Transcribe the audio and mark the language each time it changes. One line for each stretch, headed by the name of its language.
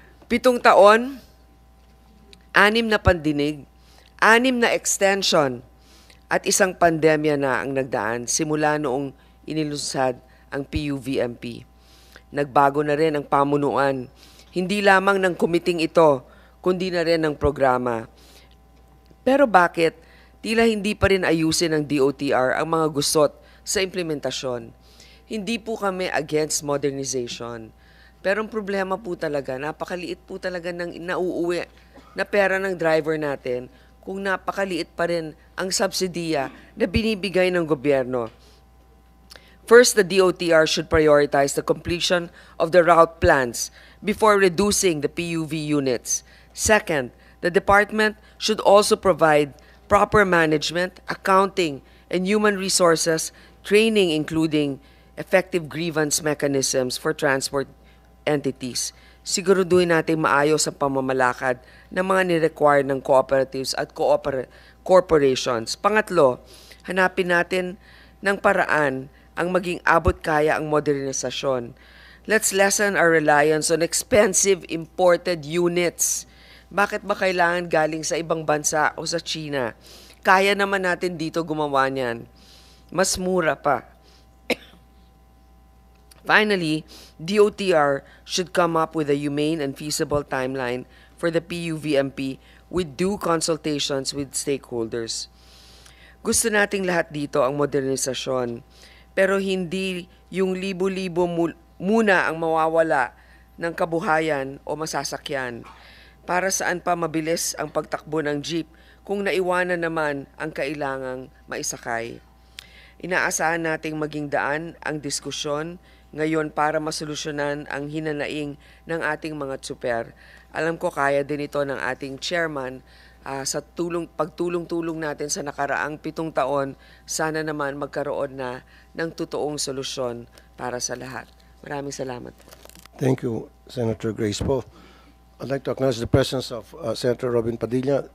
Filipino: 7 taon, 6 na pandinig, 6 na extension, at isang pandemya na ang nagdaan simula noong inilunsad ang PUVMP. Nagbago na rin ang pamunuan, hindi lamang ng kumiting ito, kundi na rin ng programa. Pero bakit tila hindi pa rin ayusin ng DOTR ang mga gusot sa implementasyon? Hindi po kami against modernization. Pero ang problema po talaga, napakaliit po talaga ng nauuwi na pera ng driver natin kung napakaliit pa rin ang subsidiya na binibigay ng gobyerno.
English: First, the DOTR should prioritize the completion of the route plans before reducing the PUV units. Second, the department should also provide proper management, accounting, and human resources training, including effective grievance mechanisms for transport entities.
Filipino: Siguraduhin natin maayos ang pamamalakad ng mga ni-require ng cooperatives at corporations. Pangatlo, hanapin natin ng paraan ang maging abot kaya ang modernisasyon.
English: Let's lessen our reliance on expensive imported units.
Filipino: Bakit ba kailangan galing sa ibang bansa o sa China? Kaya naman natin dito gumawa niyan. Mas mura pa.
English: Finally, DOTR should come up with a humane and feasible timeline for the PUVMP with due consultations with stakeholders.
Filipino: Gusto nating lahat dito ang modernisasyon, pero hindi yung libo-libo muna ang mawawala ng kabuhayan o masasakyan. Para saan pa mabilis ang pagtakbo ng jeep kung naiwanan naman ang kailangang maisakay? Inaasahan nating maging daan ang diskusyon ngayon para masolusyonan ang hinanaing ng ating mga tsuper. Alam ko kaya din ito ng ating chairman sa pagtulong-tulong natin sa nakaraang 7 taon. Sana naman magkaroon na ng totoong solusyon para sa lahat. Maraming salamat po.
English: Thank you, Senator Grace Poe. I'd like to acknowledge the presence of Senator Robin Padilla.